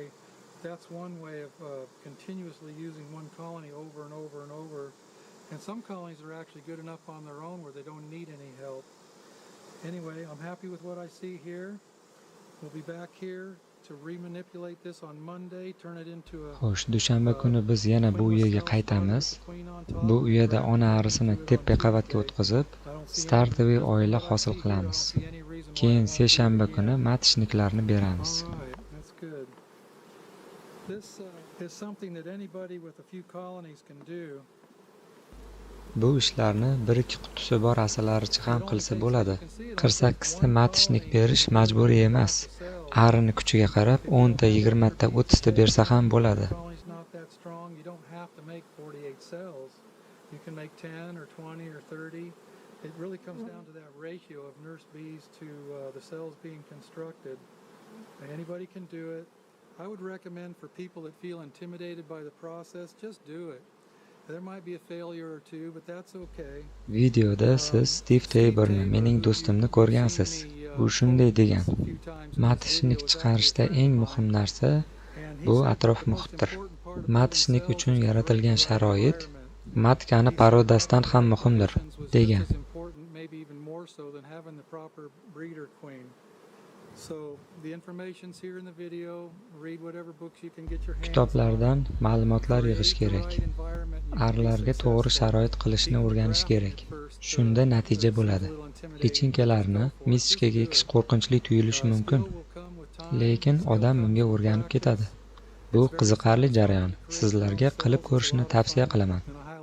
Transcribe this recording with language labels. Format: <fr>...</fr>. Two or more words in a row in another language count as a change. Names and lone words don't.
<en>That's one way of continuously using one colony over and over and over. And some colonies are actually good enough on their own where they don't need any help. Anyway, I'm happy with what I see here. We'll be back here to remanipulate this on Monday, turn it into a</en> <uz>Xo'sh, dushanba kuni biz yana bu uyaga qaytamiz. Bu uyada ona arisini tepa qavatga o'tkazib, startoviy oila hosil qilamiz. Keyin seshanba kuni matishniklarni beramiz.</uz> <en>Alright, that's good. This is something that anybody with a few colonies can do.</en> <uz>Bu ishlarni 1-2 qutisi bor asalarichi ham qilsa bo'ladi. 48 ta matishnik berish majburiy emas. Arini kuchiga qarab 10 ta, 20 ta, 30 ta bersa ham bo'ladi.</uz> <en>The colony's not that strong, you don't have to make 48 cells. You can make 10 or 20 or 30. It really comes down to that ratio of nurse bees to the cells being constructed. Anybody can do it. I would recommend for people that feel intimidated by the process, just do it. There might be a failure or two, but that's okay.</en> <uz>Videoda siz Steve Taborni, mening do'stimni ko'rgansiz. U shunday degan: matishnik chiqarishda eng muhim narsa bu atrof muhitdir. Matishnik uchun yaratilgan sharoit matkani parodasidan ham muhimdir, degan.</uz> <en>Maybe even more so than having the proper breeder queen. So the information's here in the video. Read whatever books you can get your hands on.</en> <uz>Kitoblardan ma'lumotlar yig'ish</uz> <en>Create the</en> <uz>kerak.</uz> <en>right environment. You can be</en> <uz>Arlarga to'g'ri</uz> <en>successful.</en> <uz>sharoit qilishni</uz> <en>Being</en> <uz>o'rganish</uz> <en>drafted</en> <uz>kerak.</uz> <en>at first,</en> <uz>Shunda natija</uz> <en>seems a</en> <uz>bo'ladi.</uz> <en>little intimidating,</en> <uz>Lichinkalarni</uz> <en>but go for it.</en> <uz>miskega</uz> <en>This is</en> <uz>ekish</uz> <en>good.</en> <uz>qo'rqinchli tuyulishi mumkin,</uz> <en>Skill will come with time.</en> <uz>lekin</uz> <en>Skill</en> <uz>odam</uz> <en>comes</en> <uz>bunga</uz> <en>with</en> <uz>o'rganib</uz> <en>practice.</en> <uz>ketadi. Bu qiziqarli jarayon. Sizlarga qilib ko'rishni tavsiya qilaman.</uz>